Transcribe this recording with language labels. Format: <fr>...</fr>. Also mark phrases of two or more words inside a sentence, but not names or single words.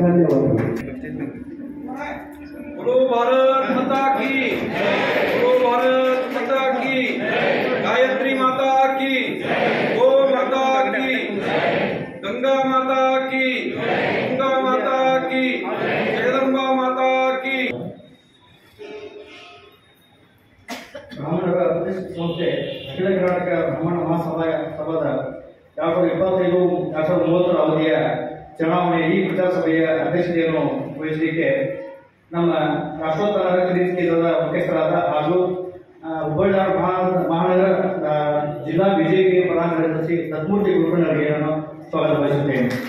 <hi>बोलो भारत माता की, बोलो भारत माता की, गायत्री माता की, गो माता की, गंगा माता की, गंगा माता की, जगदम्बा माता की।</hi> <kn>ಬ್ರಾಹ್ಮಣರ ಪ್ರತಿಷ್ಠಿತ ಸಂಸ್ಥೆ ಅಖಿಲ ಕರ್ನಾಟಕ ಬ್ರಾಹ್ಮಣ ಮಹಾಸಭಾದ 2025-2030 ಅವಧಿಯ ಚುನಾವಣೆಯ ಈ ಪ್ರಚಾರ ಸಭೆಯ ಅಧ್ಯಕ್ಷತೆಯನ್ನು ವಹಿಸಲಿಕ್ಕೆ ನಮ್ಮ ರಾಷ್ಟ್ರೋತ್ತರ ವೇದಿಕೆಯ ಮುಖ್ಯಸ್ಥರಾದ ಹಾಗೂ ಹುಬ್ಬಳ್ಳಿ ಮಹಾನಗರ ಜಿಲ್ಲಾ ಬಿಜೆಪಿ ಪ್ರಧಾನ ಕಾರ್ಯದರ್ಶಿ ದತ್ತಮೂರ್ತಿ ಗುರುಗಳವರಿಗೆ ನಾನು ಸ್ವಾಗತ ಬಯಸುತ್ತೇನೆ.</kn>